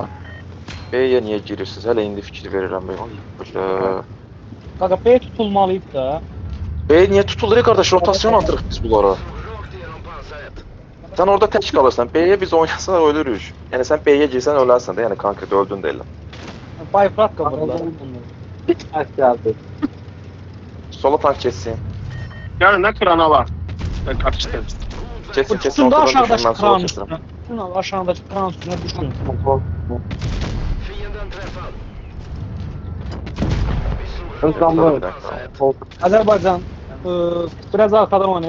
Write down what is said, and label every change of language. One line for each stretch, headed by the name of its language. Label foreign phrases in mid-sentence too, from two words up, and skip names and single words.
Azerbaijani: B'ye niyə girirsiniz? Hələ indi fikir verirəm ben. Ay bulle.
Turkish: Kanka B tutulmalıydı da.
Azerbaijani: B niyə tutulur qardaş? Rotasyon atırıq biz bunlara. Sən orada tək qalırsan. B'ye biz oynasaq ölürük. Yəni sən B'ye girsən ölərsən də. Yəni konkret öldün də elə. Bay platka vurdular.
Turkish: Geldi.
Azerbaijani: Sola tank keçsin.
Turkish: Yani ne krana var? Ben kaçtım.
Azerbaijani: Keçsin,
Turkish: Tutun da ortadan aşağıdaki
Azerbaijani: düşün, mən sola kran keçirəm.
Turkish: üstüne. Tutun aşağıdaki kran üstüne düşün. Azerbaycan biraz arkadan oyna.